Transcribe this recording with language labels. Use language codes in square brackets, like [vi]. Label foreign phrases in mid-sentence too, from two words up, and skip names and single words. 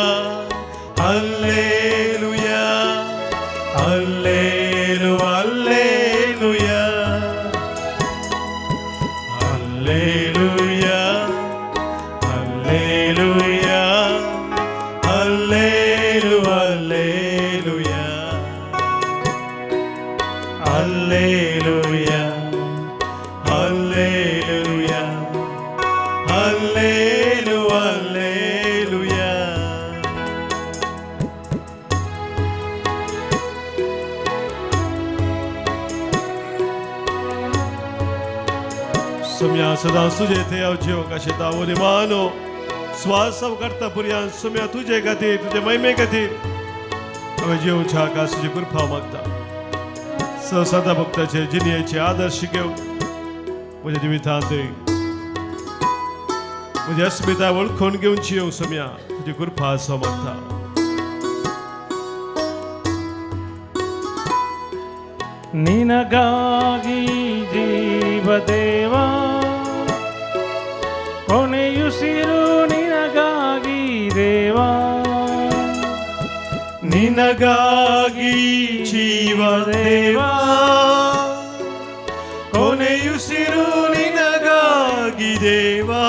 [kn] ಹಲ್ಲೆಲೂಯಾ ಹಲ್ಲೆಲೂಯಾ ಹಲ್ಲೆಲೂಯಾ ಹಲ್ಲೆಲೂಯಾ ಹಲ್ಲೆಲೂಯಾ ಹಲ್ಲೆಲೂಯಾ ಹಲ್ಲೆಲೂಯಾ ಹಲ್ಲೆಲೂಯಾ. [kok] सोम्या सदां तुजे थंय हांव कशें दावोली मानो स्वास करता पर्यंत सोम्या तुजे खातीर तुजे महिमे खातीर हांवें जेवच्याक तुजी कृपा मागता. संता भक्ताचे जिणेचे आदर्श घेवन म्हज्या जिवितांत म्हजी अस्मिता वळखून घेवची येवंक सोम्या तुजी कृपा आसूं मागता. [kn] ನಿನಗಾಗಿ ಜೀವದೇವ ಕೊನೆಯುಸಿರು ನಿನಗಾಗಿ ದೇವ ನಿನಗಾಗಿ ಜೀವದೇವ ಕೊನೆಯುಸಿರು ನಿನಗಾಗಿ ದೇವ